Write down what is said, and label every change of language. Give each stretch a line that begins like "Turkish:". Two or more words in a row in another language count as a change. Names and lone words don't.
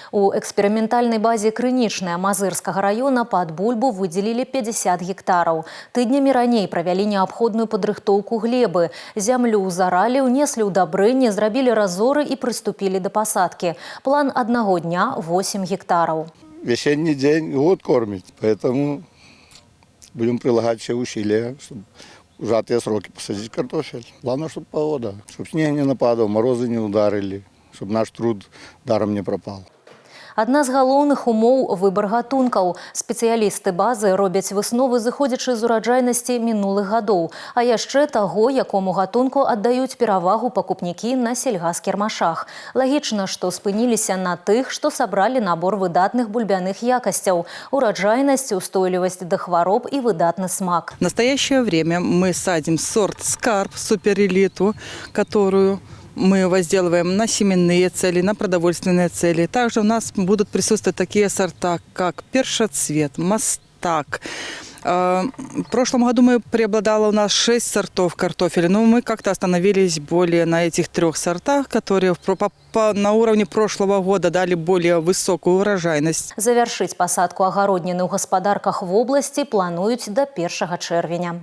Belarusian: У эксперыментальнай базе Крынічная Мазырскага района пад бульбу выделілі 50 гектараў. Тыднямі раней правялі неабходную падрыхтоўку глебы. Зямлю заралі, унеслі ўдабрэнне, зрабілі разоры
Russian: и приступили до посадки. План одного дня – 8 гектаров. Весенний день год кормит, поэтому будем прилагать все усилия, чтобы в сжатые сроки посадить картофель. Главное, чтобы погода, чтобы снег не нападал, морозы не ударили, чтобы наш труд даром не пропал.
Belarusian: Адна з галоўных умоў – выбар гатункаў. Спецыялісты базы робяць высновы, зыходзячы з ураджайнасці мінулых гадоў, а яшчэ таго, якому гатунку аддаюць перавагу пакупнікі на сельгазкірмашах. Лагічна, што спыніліся на тых, што сабралі набор выдатных бульбяных якасцяў – ураджайнасць, устойлівасць да хвароб і выдатны смак.
Russian: В настоящее время мы садим сорт «Скарб» суперэлиту, которую мы возделываем на семенные цели, на продовольственные цели. Также у нас будут присутствовать такие сорта, как першоцвет, мастак. В прошлом году преобладало у нас 6 сортов картофеля, но мы как-то остановились более на этих 3 сортах, которые на уровне прошлого года дали более высокую урожайность.
Belarusian: Завяршыць пасадку агародніны ў гаспадарках в области плануюць до 1 чэрвеня.